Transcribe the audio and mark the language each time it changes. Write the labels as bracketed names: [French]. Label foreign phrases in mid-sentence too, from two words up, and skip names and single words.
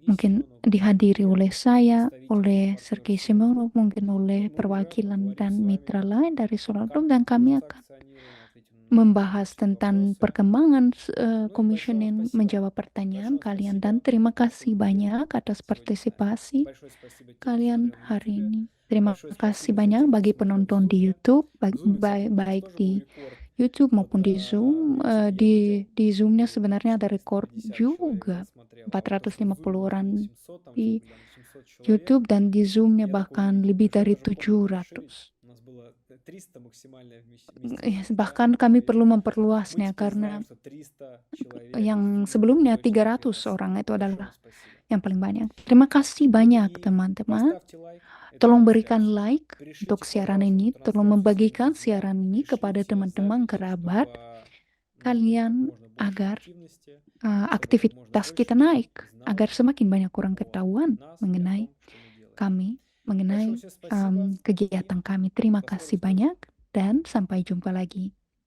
[Indonesian] mungkin [Russian] Семенов, [Indonesian] dihadiri [Russian] и [Indonesian] oleh saya, [Russian] представители [Indonesian] oleh [Russian] партнеров [Indonesian] Sergei [Russian] Solar [Indonesian] Semenov, [Russian] Group. [Indonesian] mungkin oleh [Russian] И мы уже [Indonesian] perwakilan [Russian] поговорим [Indonesian] dan [Russian] с [Indonesian] mitra [Russian] вами [Indonesian] lain [Russian] о [Indonesian] dari [Russian] том, [Indonesian] Solar [Russian] как [Indonesian] Group, dan kami [Russian] движется [Indonesian] akan [Russian] акционирование, ответим на [Indonesian] membahas [Russian] ваши [Indonesian] tentang [Russian] вопросы. [Indonesian] perkembangan [Russian] Ну и большое вам [Indonesian] commissioning, [Russian] спасибо. [Indonesian] menjawab pertanyaan [Russian] Большое [Indonesian] kalian, [Russian] спасибо, [Indonesian] dan [Russian] что [Indonesian] terima [Russian] вы [Indonesian] kasih [Russian] были [Indonesian] banyak atas [Russian] сегодня с нами. [Indonesian] partisipasi [Russian] Большое спасибо тем, кто [Indonesian] kalian [Russian] смотрел на [Indonesian] hari [Russian] YouTube. [Indonesian] ini. Terima [Russian] Большое [Indonesian] kasih [Russian] спасибо [Indonesian] banyak [Russian] тем, кто [Indonesian] bagi [Russian] смотрел в [Indonesian] penonton di [Russian] Zoom. [Indonesian] YouTube, [Russian] В Zoom, кстати, у нас [Indonesian] baik [Russian] тоже [Indonesian] di [Russian] был рекорд. [Indonesian] YouTube [Russian] Вот [Indonesian] maupun di Zoom. [Russian] в YouTube я [Indonesian] Di [Russian] видел, [Indonesian] Zoom-nya [Russian] было [Indonesian] sebenarnya ada rekor [Russian] 450 человек [Indonesian] juga, [Russian] нас смотрело. А вот то, что в [Indonesian] 450 [Russian] Zoom [Indonesian] orang [Russian] было 800, там [Indonesian] di [Russian] что-то там 700 человек, [Indonesian] YouTube, dan di Zoom-nya [Russian] я такого не [Indonesian] bahkan [Russian] видел. [Indonesian] lebih [Russian] Потому что я [Indonesian] dari [Russian] даже помню расширить. [Indonesian] 700. [Russian] У нас было 300 максимальная вместимость, да, [Indonesian] Bahkan kami perlu [Russian] мероприятия. Мы [Indonesian] memperluasnya [Russian] теперь [Indonesian] karena [Russian] знаем, что 300 человек [Indonesian] yang [Russian] в Zoom [Indonesian] sebelumnya [Russian] точно для [Indonesian] 300 [Russian] нас. [Indonesian] orang itu [Russian] Большое [Indonesian] adalah [Russian] вам спасибо. [Indonesian] yang paling banyak. Terima kasih [Russian] Ну [Indonesian] banyak [Russian] и [Indonesian] teman-teman. [Russian] поставьте лайк этой [Indonesian] Tolong berikan [Russian] трансляции. [Indonesian] like untuk [Russian] Пришлите, [Indonesian] siaran [Russian] пожалуйста, [Indonesian] ini. [Russian] эту [Indonesian] Tolong [Russian] трансляцию своим [Indonesian] membagikan [Russian] друзьям. [Indonesian] siaran ini kepada [Russian] Пришлите [Indonesian] teman-teman [Russian] запись, [Indonesian] kerabat [Russian] чтобы у нас было как [Indonesian] kalian [Russian] можно больше [Indonesian] agar [Russian] активности, чтобы как можно [Indonesian] aktivitas [Russian] больше [Indonesian] kita [Russian] людей [Indonesian] naik, [Russian] знало [Indonesian] agar semakin banyak orang [Russian] о [Indonesian] ketahuan [Russian] нас и о [Indonesian] mengenai [Russian] том, что мы делаем. [Indonesian] kami, [Russian] Большое [Indonesian] mengenai [Russian] всем спасибо и [Indonesian] kegiatan kami. Terima [Russian] до скорых [Indonesian] kasih [Russian] встреч. [Indonesian] banyak dan sampai jumpa lagi.